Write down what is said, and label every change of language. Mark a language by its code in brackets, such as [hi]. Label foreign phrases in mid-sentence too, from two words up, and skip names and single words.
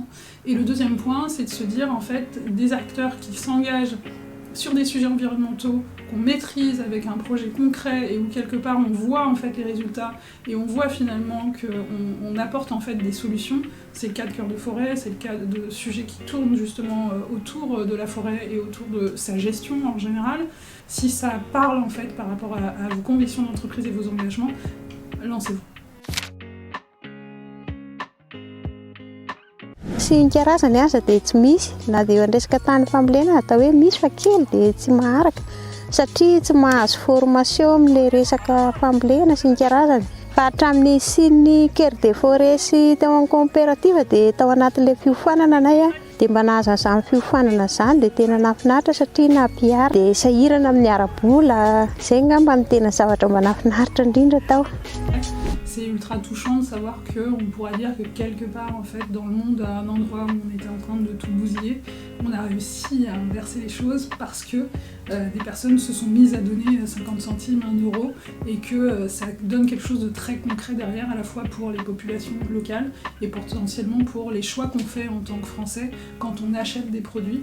[fr] Et le deuxième point, c'est de se dire en fait, des acteurs qui s'engagent sur des sujets environnementaux qu'on maîtrise avec un projet concret et où quelque part on voit en fait les résultats et on voit finalement qu'on apporte en fait des solutions. C'est le cas de Cœur de Forêt, c'est le cas de sujets qui tournent justement autour de la forêt et autour de sa gestion en général. Si ça parle en fait par rapport à vos convictions d'entreprise et vos engagements, lancez-vous. [mg] Sy ny karazany aza dia tsy misy, na dia eo andresaka tany fambolena atao hoe misy fa kely dia tsy maharaka satria tsy mahazo formation amin'ilay resaka fambolena sy ny karazany. Fa hatramin'ny sy Cœur de Forêt sy tao amin'ny coopérative dia tao anatin'ilay fiofanana anay dia mba nahazo an'izany fiofanana izany dia tena nahafinaritra satria nampiara dia sahirana amin'ny ara-bola. Izay ngamba ny tena zavatra mba nahafinaritra indrindra tao. [fr] C'est ultra touchant de savoir qu'on pourra dire que quelque part en fait dans le monde, à un endroit où on était en train de tout bousiller, on a réussi à inverser les choses parce que des personnes se sont mises à donner 50 centimes, 1 euro et que ça donne quelque chose de très concret derrière à la fois pour les populations locales et potentiellement pour les choix qu'on fait en tant que Français quand on achète des produits.